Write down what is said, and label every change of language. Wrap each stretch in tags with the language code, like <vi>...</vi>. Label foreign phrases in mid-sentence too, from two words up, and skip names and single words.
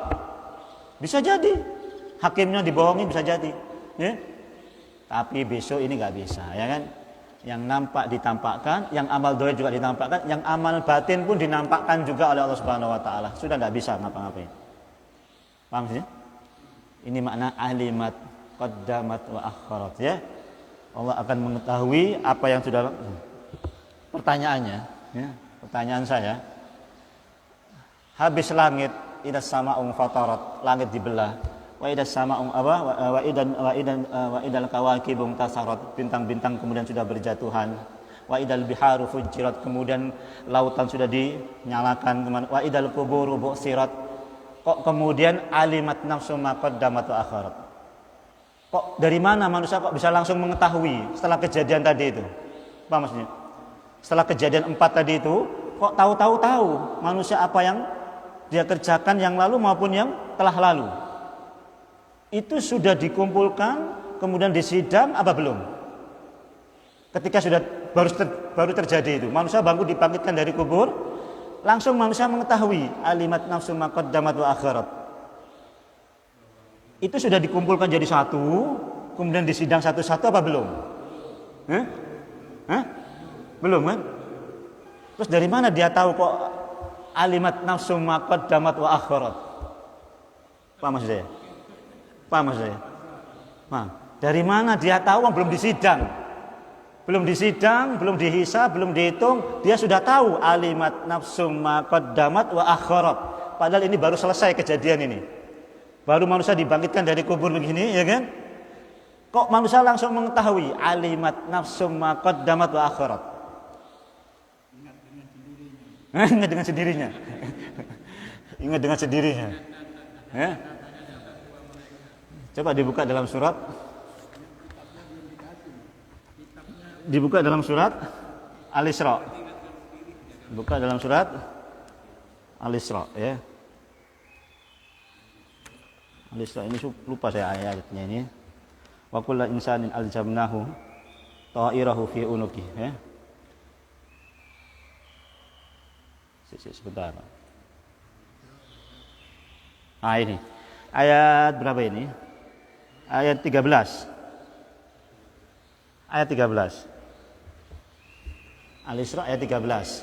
<id>Bisa jadi hakimnya dibohongi, bisa jadi, ya? Tapi besok ini nggak bisa, ya kan? Yang nampak ditampakkan, yang amal doa juga ditampakkan, yang amal batin pun dinampakkan juga oleh Allah</id> <ar>سبحانه وتعالى.</ar> <id>Sudah nggak bisa ngapa-ngapain. Paham sih? Ini makna</id> <ar>علمت قدمت وأخرت,</ar> <id>ya. Allah akan mengetahui apa yang sudah. Pertanyaannya, ya, pertanyaan saya. Habis langit,</id> <ar>إذا السماء انفطرت,</ar> <id>langit dibelah.</id> <ar>وإذا السماء وإذا الكواكب انتثرت,</ar> <id>bintang-bintang kemudian sudah berjatuhan.</id> <ar>وإذا البحار فجرت,</ar> <id>kemudian lautan sudah dinyalakan.</id> <ar>وإذا القبور بعثرت.</ar> <id>Kok kemudian</id> <ar>علمت نفس ما قدمت وأخرت?</ar> <id>Kok dari mana manusia kok bisa langsung mengetahui setelah kejadian tadi itu? Apa maksudnya? Setelah kejadian 4 tadi itu, kok tahu manusia apa yang dia kerjakan yang lalu maupun yang telah lalu? Itu sudah dikumpulkan, kemudian disidang apa belum? Ketika sudah baru terjadi itu, manusia bangun dibangkitkan dari kubur, langsung manusia mengetahui</id> <ar>علمت نفس ما قدمت وأخرت.</ar> <id>Itu sudah dikumpulkan jadi satu, kemudian disidang satu-satu apa belum? Belum kan? Terus dari mana dia tahu kok</id> <ar>علمت نفس ما قدمت وأخرت?</ar> <id>Paham maksud saya? Paham maksud saya? Paham. Dari mana dia tahu yang belum disidang? Belum disidang, belum dihisab, belum dihitung, dia sudah tahu</id> <ar>علمت نفس ما قدمت وأخرت.</ar> <id>Padahal ini baru selesai kejadian ini. Baru manusia dibangkitkan dari kubur begini, ya kan? Kok manusia langsung mengetahui</id> <ar>علمت نفس ما قدمت وأخرت?</ar> <id>Ingat dengan sendirinya. Ingat dengan sendirinya. Ya. Coba dibuka dalam surat. Dibuka dalam surat Al-Isra. Buka dalam surat Al-Isra ya. Al-Isra ini lupa saya ayatnya ini.</id> <ar>وكل إنسان ألزمناه طائره في عنقه ya.</ar> <id>Sebentar. Ini. Ayat berapa ini? Ayat 13. Ayat 13. Al-Isra ayat 13.</id>